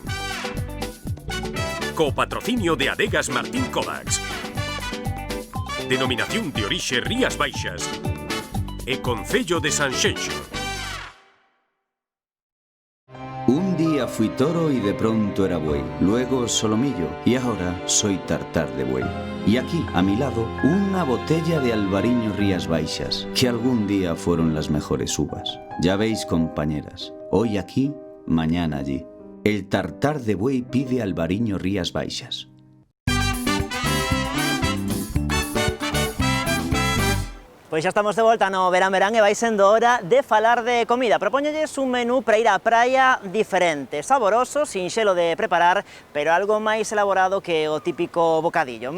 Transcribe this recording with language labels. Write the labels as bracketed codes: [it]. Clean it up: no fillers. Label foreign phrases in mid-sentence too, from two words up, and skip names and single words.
[gl] Co patrocinio de Adegas Martín Kovacs. Denominación de orixe Rías Baixas. E Concello de Sanxenxo. [es] Un día fui toro y de pronto era buey, luego solomillo y ahora soy tartar de buey. Y aquí, a mi lado, una botella de albariño Rías Baixas, que algún día fueron las mejores uvas. Ya veis, compañeras, hoy aquí, mañana allí. El tartar de buey pide albariño Rías Baixas. [gl] Pois xa estamos de volta no Verán Verán e vai sendo hora de falar de comida. Propóñolles un menú para ir á praia diferente, saboroso, sinxelo de preparar, pero algo máis elaborado que o típico bocadillo.